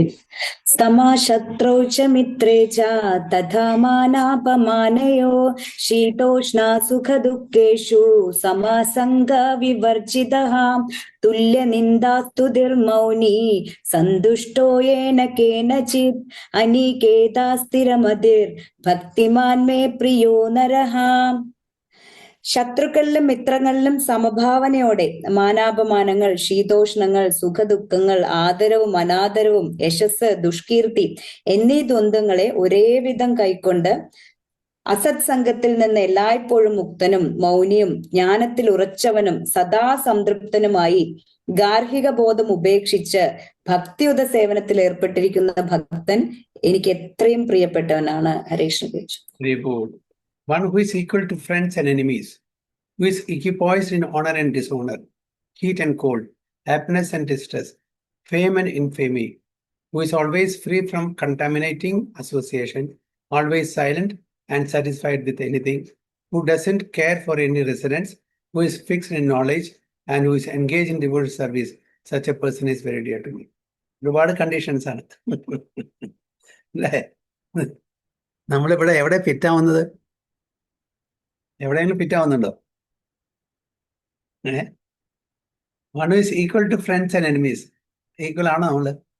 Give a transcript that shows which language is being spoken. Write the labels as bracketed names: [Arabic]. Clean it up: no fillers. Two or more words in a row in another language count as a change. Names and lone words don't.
[Sanskrit] समा शत्रौ च मित्रे च तथा मानापमानयो शीतोष्ण सुख दुःखेषु समासंग विवर्जितः तुल्य निंदास्तुतिर्मौनी संतुष्टो येन केनचित् अनिकेता स्थिरमतिर् भक्तिमान में प्रियो नरः. [Malayalam] ശത്രുക്കളിലും മിത്രങ്ങളിലും സമഭാവനയോടെ മാനാപമാനങ്ങൾ, ശീതോഷ്ണങ്ങൾ, സുഖദുഃഖങ്ങൾ, ആദരവും അനാദരവും, യശസ്, ദുഷ്കീർത്തി എന്നീ ദ്വന്ദ്ങ്ങളെ ഒരേ വിധം കൈക്കൊണ്ട് അസത് സംഘത്തിൽ നിന്ന് എല്ലായ്പ്പോഴും മുക്തനും മൗനിയും ജ്ഞാനത്തിൽ ഉറച്ചവനും സദാ സംതൃപ്തനുമായി ഗാർഹിക ബോധം ഉപേക്ഷിച്ച് ഭക്തിയുത സേവനത്തിൽ ഏർപ്പെട്ടിരിക്കുന്ന ഭക്തൻ എനിക്ക് എത്രയും പ്രിയപ്പെട്ടവനാണ്. ഹരേ കൃഷ്ണ. [English] Reward. One who is equal to friends and enemies, who is equipoised in honor and dishonor, heat and cold, happiness and distress, fame and infamy, who is always free from contaminating association, always silent and satisfied with anything, who doesn't care for any residence, who is fixed in knowledge, and who is engaged in devoted service. Such a person is very dear to me. [Malayalam] ഒരുപാട് കണ്ടീഷൻസ് ആണ് അല്ലേ? നമ്മളിവിടെ എവിടെ ഫിറ്റാവുന്നത്? എവിടെയെങ്കിലും ഫിറ്റാവുന്നുണ്ടോ? [English] One is equal to friends and enemies. [Malayalam] ഈക്വൽ ആണോ നമ്മള്?